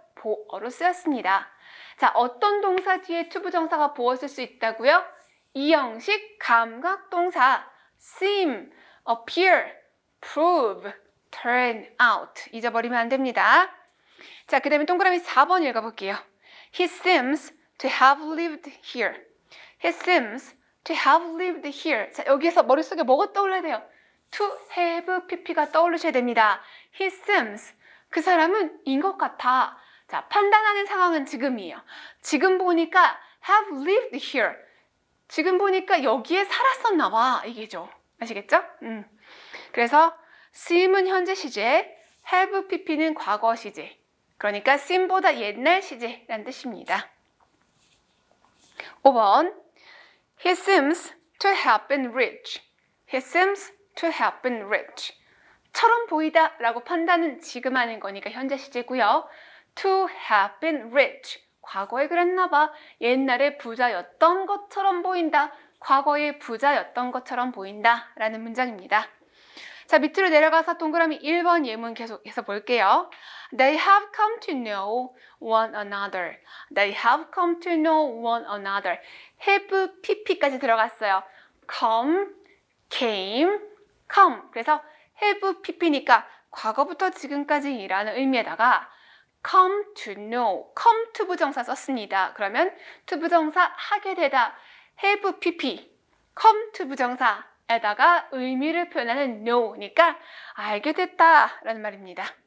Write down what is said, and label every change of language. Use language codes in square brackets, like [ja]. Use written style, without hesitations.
[ko] 보어로 쓰였습니다. 자, 어떤 동사 뒤에 to 부정사가 보어 쓸 수 있다고요? 2형식 감각동사 seem, appear, prove, turn out 잊어버리면 안 됩니다. 자, 그 다음에 동그라미 4번 읽어볼게요. [en] He seems to have lived here. He seems to have lived here. [ko] 자, 여기에서 머릿속에 뭐가 떠올라야 돼요? to have pp가 떠오르셔야 됩니다. [en] He seems, [ko] 그 사람은 인 것 같아. 자, 판단하는 상황은 지금이에요. 지금 보니까 [en] have lived here. [ko] 지금 보니까 여기에 살았었나 봐. 이게죠. 아시겠죠? 그래서 seem은 현재 시제, have pp는 과거 시제. 그러니까 seem보다 옛날 시제라는 뜻입니다. [en] 5번 He seems to have been rich. He seems to have been rich. [ko] 처럼 보이다 라고 판단은 지금 하는 거니까 현재 시제고요. [en] To have been rich. [ko] 과거에 그랬나 봐. 옛날에 부자였던 것처럼 보인다. 과거에 부자였던 것처럼 보인다 라는 문장입니다. 자, 밑으로 내려가서 동그라미 1번 예문 계속해서 볼게요. [en] They have come to know one another. They have come to know one another. [ko] have, pp까지 들어갔어요. [en] come, came, come. [ko] 그래서 have, pp니까 과거부터 지금까지라는 의미에다가 come to know, come to 부정사 썼습니다. 그러면 to 부정사 하게 되다. have, pp, come to 부정사에다가 의미를 표현하는 know니까 알게 됐다 라는 말입니다.